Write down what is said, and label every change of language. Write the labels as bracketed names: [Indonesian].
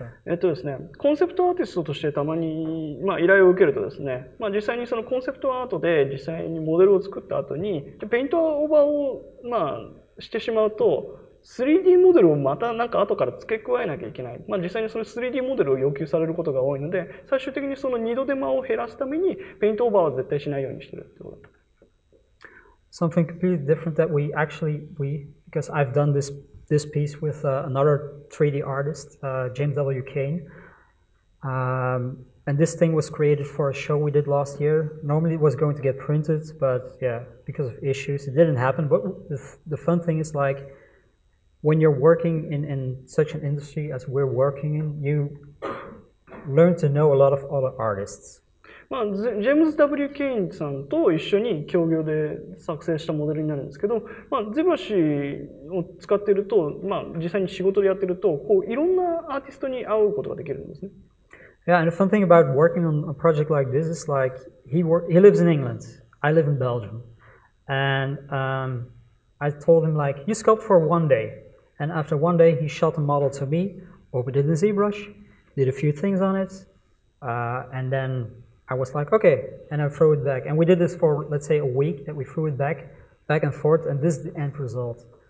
[Japanese] ですね、コンセプトアーティストとしてたまに、まあ、依頼を受けるとですね、まあ、実際にそのコンセプトアートで実際にモデルを作った後にペイントオーバーを、まあ、してしまうと 3D モデルをまたなんか後から付け加えなきゃいけない。まあ、実際にその 3D モデルを要求されることが多いので、最終的にその二度手間を減らすためにペイントオーバーは絶対しないようにしてるってこと。 [English] something completely different that because I've done this piece with another 3D artist, James W. Kane. And this thing was created for a show we did last year. Normally it was going to get printed, but yeah, because of issues, it didn't happen. But the fun thing is, like, when you're working in such an industry as we're working in, you learn to know a lot of other artists. [Japanese] ジェームズ・ W. ケインさんと一緒に協業で作成したモデルになるんですけど、ZBrushを使っていると、実際に仕事でやってると、いろんなアーティストに会うことができるんですね。 [English] Yeah, and the fun thing about working on a project like this is, like, he lives in England, I live in Belgium, and I told him, like, you sculpt for one day, and after one day he shot a model to me, opened it in ZBrush, did a few things on it, and then I was like, okay, and I throw it back. And we did this for, let's say, a week, that we threw it back and forth, and this is the end result.